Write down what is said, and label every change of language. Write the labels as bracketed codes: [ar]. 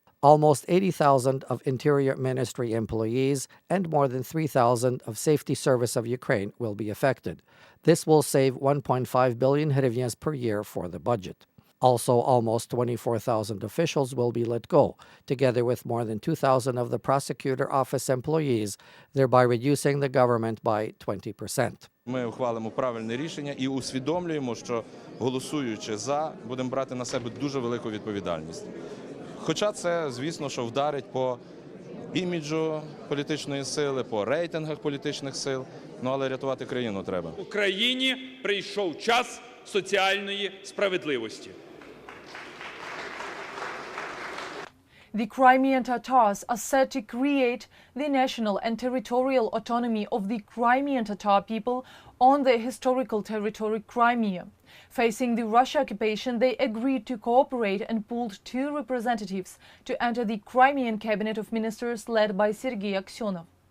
[en] Almost 80,000 of Interior Ministry employees and more than 3,000 of Safety Service of Ukraine will be affected. This will save 1.5 billion hryvnias per year for the budget. Also, almost 24,000 officials will be let go, together with more than 2,000 of the prosecutor office employees, thereby reducing the government by 20%. [uk] Ми ухвалимо правильне рішення і усвідомлюємо, що голосуючи за, будемо брати на себе дуже велику відповідальність. Хоча це, звісно, що вдарить по іміджу політичної сили, по рейтингах політичних сил, але рятувати країну треба. Україні прийшов час соціальної справедливості. [en] The Crimean Tatars are set to create the national and territorial autonomy of the Crimean Tatar people on their historical territory Crimea. Facing the Russia occupation, they agreed to cooperate and pulled 2 representatives to enter the Crimean cabinet of ministers led by Sergei Aksyonov.